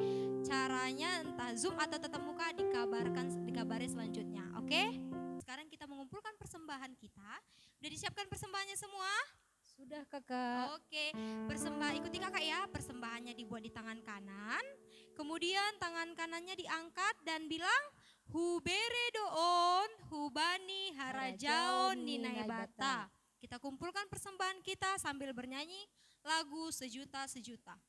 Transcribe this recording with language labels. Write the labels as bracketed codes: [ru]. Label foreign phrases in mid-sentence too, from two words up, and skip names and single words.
[id] Caranya entah Zoom atau tetap muka dikabari selanjutnya, oke? Sekarang kita mengumpulkan persembahan kita. Udah disiapkan persembahannya semua? Sudah kakak. Oke, ikuti kakak ya. Persembahannya dibuat di tangan kanan. Kemudian tangan kanannya diangkat dan bilang, [bts] Hubere doon, hubani harajaon ninai bata. [id] Kita kumpulkan persembahan kita sambil bernyanyi lagu Sejuta-Sejuta.